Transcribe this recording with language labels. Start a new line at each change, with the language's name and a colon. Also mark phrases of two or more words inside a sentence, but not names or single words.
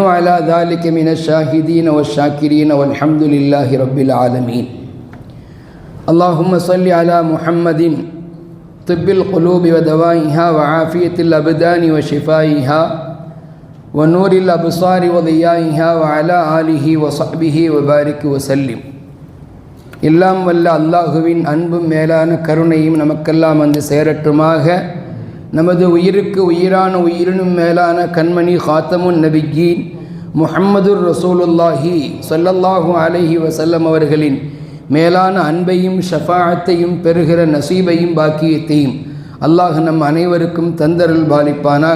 Arabic: على ذلك من الشاهدين والشاكرين والحمد لله رب العالمين اللهم صل على محمد طب القلوب ودوائها وعافية الأبدان وشفائها ونور الأبصار وضيائها وعلى آله وصحبه وبارك وسلم
Tamil: எல்லாம் வல்ல அல்லாஹுவின் அன்பும் மேலான கருணையும் நமக்கெல்லாம் வந்து சேரட்டுமாக. நமது உயிருக்கு உயிரான உயிரினும் மேலான கண்மணி
Arabic: خاتم النبيين محمد رسول الله صلى الله عليه وسلم
Tamil: அவர்களின் மேலான அன்பையும் ஷஃபாஅத்தையும் பெறுகிற நசீபையும் பாக்கியத்தையும் அல்லாஹ் நம் அனைவருக்கும் தந்தருள் பாலிப்பானாக.